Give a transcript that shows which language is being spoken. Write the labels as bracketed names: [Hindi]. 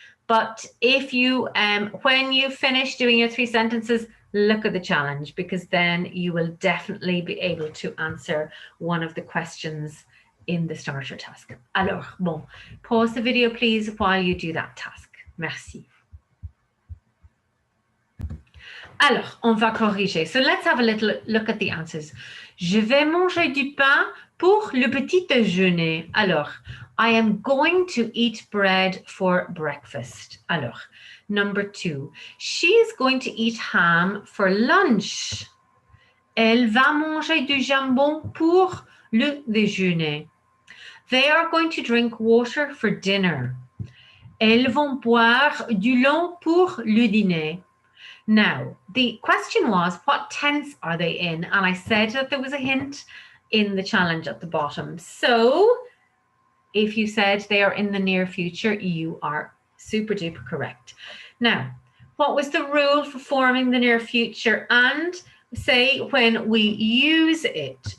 [English] But if you, when you finish doing your 3 sentences, look at the challenge, because then you will definitely be able to answer one of the questions in the starter task. Alors, bon, pause the video, please, while you do that task. Merci. [French] Alors, on va corriger. [English] So let's have a little look at the answers. [French] Je vais manger du pain pour le petit déjeuner. [English] Alors, I am going to eat bread for breakfast. Alors, number 2, she is going to eat ham for lunch. [French] Elle va manger du jambon pour le déjeuner. [English] They are going to drink water for dinner. [French] Elles vont boire du lait pour le dîner. [English] Now, the question was, what tense are they in? And I said that there was a hint in the challenge at the bottom. So, if you said they are in the near future, you are super duper correct. Now, what was the rule for forming the near future and say when we use it?